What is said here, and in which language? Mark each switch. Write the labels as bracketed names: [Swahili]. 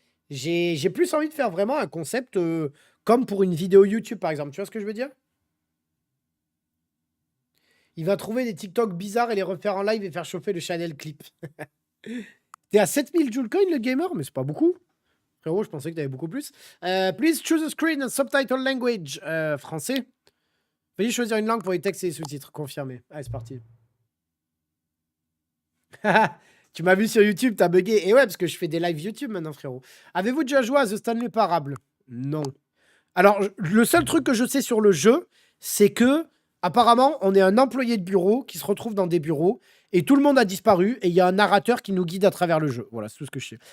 [French] J'ai plus envie de faire vraiment un concept comme pour une vidéo YouTube, par exemple. Tu vois ce que je veux dire? Il va trouver des TikTok bizarres et les refaire en live et faire chauffer le Chanel clip. T'es à 7000 Joule Coin, le gamer? Mais c'est pas beaucoup. Frérot, je pensais que t'avais beaucoup plus. [English] Please choose a screen and subtitle language. [French] Français. Veuillez choisir une langue pour les textes et les sous-titres. Confirmé. Allez, c'est parti. Tu m'as vu sur YouTube, t'as bugué. Et ouais, parce que je fais des lives YouTube maintenant, frérot. Avez-vous déjà joué à The Stanley Parable? Non. Alors, le seul truc que je sais sur le jeu, c'est que, apparemment, on est un employé de bureau qui se retrouve dans des bureaux et tout le monde a disparu et il y a un narrateur qui nous guide à travers le jeu. Voilà, c'est tout ce que je sais.